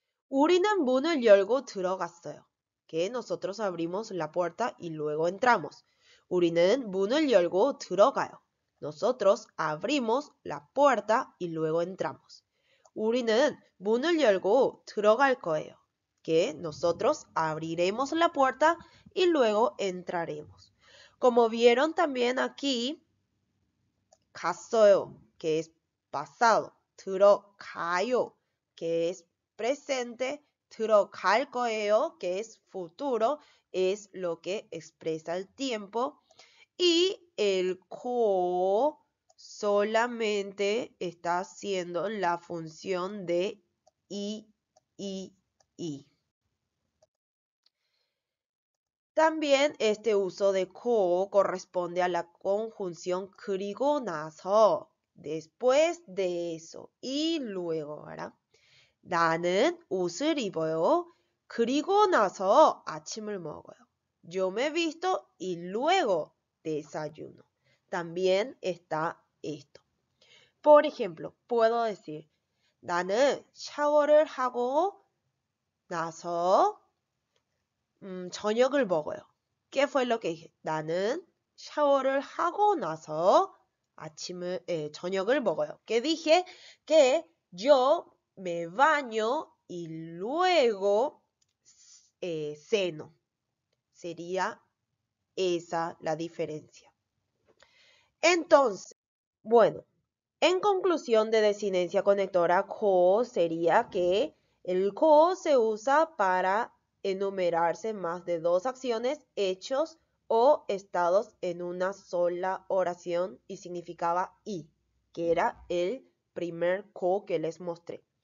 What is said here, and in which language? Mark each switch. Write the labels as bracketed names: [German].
[Korean] 우리는 문을 열고 들어갔어요. [Spanish] Que nosotros abrimos la puerta y luego entramos. [Korean] 우리는 문을 열고 들어가요. [Spanish] Nosotros abrimos la puerta y luego entramos. [Korean] 우리는 문을 열고 들어갈 거예요. [Spanish] Que nosotros abriremos la puerta y luego entraremos. Como vieron también aquí, 갔어요, que es pasado. 들어가요, que es presente. 들어갈 거예요, que es futuro, es lo que expresa el tiempo. Y el ko solamente está haciendo la función de y, y. También este uso de ko corresponde a la conjunción 그리고 나서, después de eso, y luego, ¿verdad? [Korean] 나는 옷을 입어요. 그리고 나서 아침을 먹어요. [Spanish] Yo me visto y luego desayuno. También está esto. Por ejemplo, puedo decir, [Korean] 나는 샤워를 하고 나서 저녁을 먹어요. [Spanish] ¿Qué fue lo que dije? [Korean] 나는 샤워를 하고 나서 저녁을 먹어요. [Spanish] ¿Qué dije? Que yo me baño y luego ceno. Sería esa la diferencia. Entonces, bueno, en conclusión de desinencia conectora, ko sería que el ko se usa para enumerarse más de dos acciones, hechos o estados en una sola oración y significaba y, que era el primer ko que les mostré.